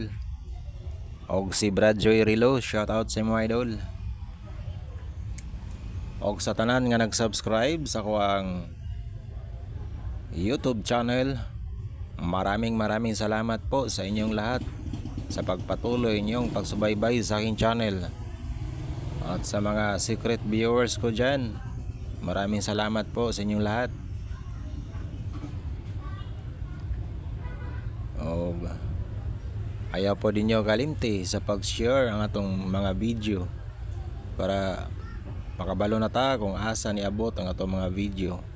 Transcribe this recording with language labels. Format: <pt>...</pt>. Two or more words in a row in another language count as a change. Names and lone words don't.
<ceb>Og si Brad Joy Rilo, shoutout sa mga idol. Og sa tanan nga nag-subscribe sa kuang YouTube channel,</ceb> <tl>maraming salamat po sa inyong lahat sa pagpatuloy niyong pagsubaybay sa aking channel. At sa mga secret viewers ko dyan, maraming salamat po sa inyong lahat.</tl> <ceb>Og ayaw po din nyo kalimti sa pag-share ang atong mga video para makabalo na ta kung asa niabot ang atong mga video.</ceb>